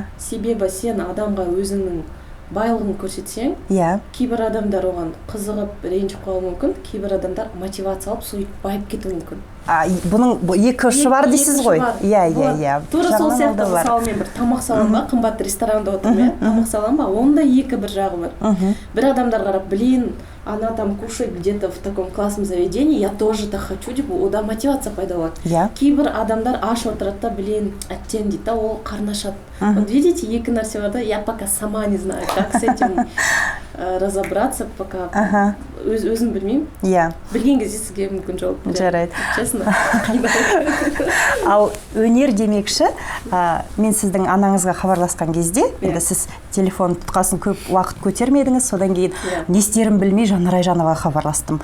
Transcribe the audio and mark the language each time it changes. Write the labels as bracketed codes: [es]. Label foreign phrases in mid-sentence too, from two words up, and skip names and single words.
[kk] Себебі сен адамға өзіңнің байлығын көрсетсең, кейбір адамдар оған қызығып, ренжіп қалуы мүмкін, кейбір адамдар мотивация алып, сөйтіп байып кетуі мүмкін. Бұның екі ұшы бар дейсіз ғой? Иә. Тура сол сияқты, мысалы мен бір тамақ салам ба, қымбат ресторанда отырмын, тамақ салам ба, онда екі бір жағы бар. Бір адамдар қарап, [ru] блин, она там кушает где-то в таком классном заведении, я тоже так хочу, [kk] деп, ода мотивация пайда болады. Кейбір адамдар аш отырады да, блин, әттең дейді, ол қарны ашады. [ru] Вот видите, [kk] екі нәрсе бар да, [ru] я пока сама не знаю, как с этим разобраться, пока [kk] өзім білмеймін. Білген кезде сізге мүмкін жауап беремін. Жарайды. [ru] Честно. [kk] Ал өнер демекші, мен сіздің анаңызға хабарласқан кезде, енді сіз телефон тұтқасын көп уақыт көтермедіңіз, содан кейін не істерін білмей Жанар Айжановаға хабарластым.